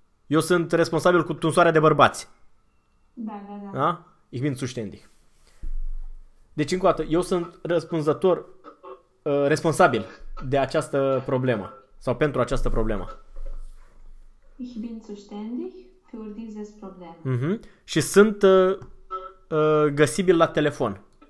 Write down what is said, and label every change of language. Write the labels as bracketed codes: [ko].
[ro] Eu sunt responsabil cu tunsoarea de bărbați. Da? [de] Ich bin zuständig. [ro] Deci, încă o dată, eu sunt răspunzător, responsabil de această problemă. Sau pentru această problemă. [de] Ich bin zuständig für dieses Problem. [ro] Și sunt găsibil la telefon.